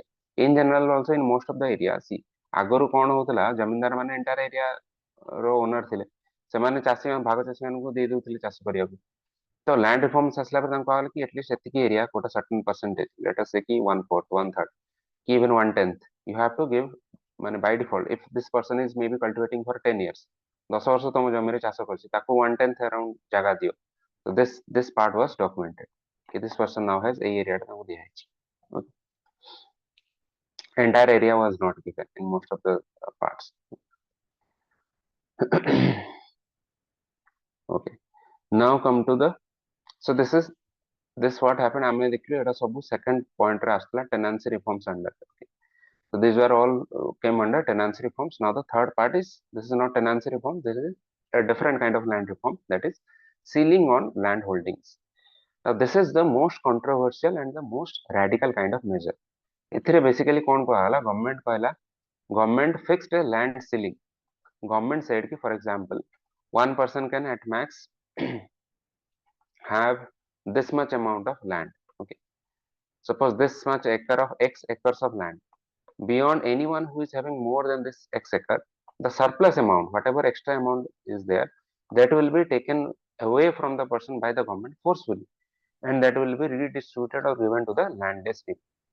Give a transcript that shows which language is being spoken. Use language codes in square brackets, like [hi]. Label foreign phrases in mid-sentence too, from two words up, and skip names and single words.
[en] In general also in most of the areas, see [or] ଆଗରୁ କଣ ହେଉଥିଲା ଜମିଦାର ମାନେ [en] entire area [or] ରୋ ओनर ଥିଲେ, ସେମାନେ ଚାଷୀ ଭାଗ ଚାଷୀ ମାନଙ୍କୁ ଦେଇ ଦଉଥିଲେ ଚାଷ କରିବାକୁ. [en] तो land reforms [or] ଆସିଲା ପରେ ତାଙ୍କୁ କହିଲେ କି [en] एटलीस्ट एतिकी area quota certain percentage let us say कि 1/4 1/3 कि even 1/10 you have to give माने by default if this person is may be cultivating for 10 years [or] 10 ବର୍ଷ ତୁମ ଜମି ରେ ଚାଷ କରୁଛ ତାକୁ 1/10 अराउंड ଜାଗା ଦିଅ [en] so this part was documented कि this person now has a area [hi] ताको दिया है [en] okay. Entire area was not given in most of the parts okay now come to the so this what happened [or] ଆମେ ଦେଖିଓ ଏଟା ସବୁ [en] second point [or] ରେ ଆସିଲା [en] tenancy reforms under okay. So these were all came under tenancy reforms. Now the third part is this is not tenancy reform. This is a different kind of land reform that is sealing on land holdings. Now this is the most controversial and the most radical kind of measure. इथिरे basically [or] କଣ କହିଲା [en] government fixed a land ceiling. Government said कि for example one person can at max have this much amount of land. Okay, suppose this much acre of x acres of land. Beyond anyone who is having more than this x acre, the surplus amount, whatever extra amount is there, that will be taken away from the person by the government forcefully, and that will be redistributed or given to the landless people.